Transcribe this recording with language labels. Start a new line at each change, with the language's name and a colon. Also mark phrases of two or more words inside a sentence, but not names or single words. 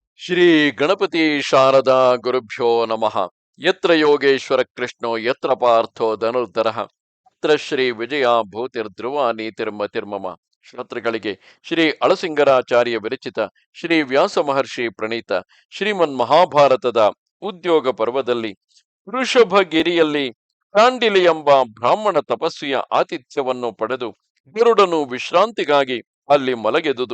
Sanskrit: ಶ್ರೀ ಗಣಪತಿ ಶಾರದಾ ಗುರುಭ್ಯೋ ನಮಃ. ಯತ್ರ ಯೋಗೇಶ್ವರ ಕೃಷ್ಣೋ ಯತ್ರ ಪಾರ್ಥೋ ಧನುರ್ಧರಃ ಯತ್ರ ಶ್ರೀ ವಿಜಯ ಭೂತಿರ್ಧ್ರುವ ನೀತಿರ್ಮತಿರ್ಮಮ.
Kannada: ಶ್ರೋತೃಗಳಿಗೆ ಶ್ರೀ ಅಳಸಿಂಗರಾಚಾರ್ಯ ವಿರಚಿತ ಶ್ರೀ ವ್ಯಾಸ ಮಹರ್ಷಿ ಪ್ರಣೀತ ಶ್ರೀಮನ್ ಮಹಾಭಾರತದ ಉದ್ಯೋಗ ಪರ್ವದಲ್ಲಿ ವೃಷಭಗಿರಿಯಲ್ಲಿ ಕಾಂಡಿಲಿ ಎಂಬ ಬ್ರಾಹ್ಮಣ ತಪಸ್ವಿಯ ಆತಿಥ್ಯವನ್ನು ಪಡೆದು ಗರುಡನು ವಿಶ್ರಾಂತಿಗಾಗಿ ಅಲ್ಲಿ ಮಲಗೆದುದು.